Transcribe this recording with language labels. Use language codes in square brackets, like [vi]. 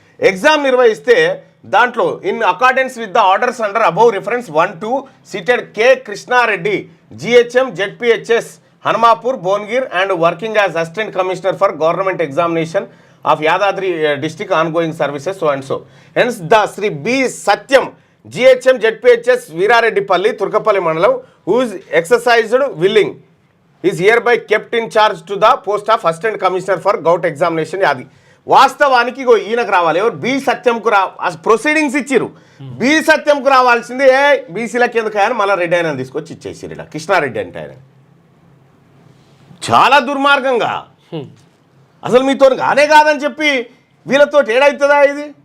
[en] exam [te] నిర్వహిస్తే దాంట్లో [en] In accordance with the orders under above reference 1-2 cited K Krishnareddy, GHM ZPHS Hanumapur Bhuvanagir and working as assistant commissioner for government examination of Yadadri district ongoing services so and so. Hence the Sri B. Satyam, GHM ZPHS Veerareddipalli, Turkapalli Mandalam, who is exercised willing, is hereby kept in charge to the post of Assistant Commissioner for Gout Examination. [te] అది వాస్తవానికి ఈయనకు రావాలి. ఎవరు? B సత్యంకు proceedings ఇచ్చిరు. B సత్యంకు రావాల్సింది బీసీలకి ఎందుకు ఆయన మళ్ళీ రెడ్డి ఆయన తీసుకొచ్చి ఇచ్చేసిరు. ఇలా కృష్ణారెడ్డి అంటే ఆయన చాలా దుర్మార్గంగా అసలు మీతో కానే కాదని చెప్పి వీళ్ళతో ఏడవుతుందా ఇది?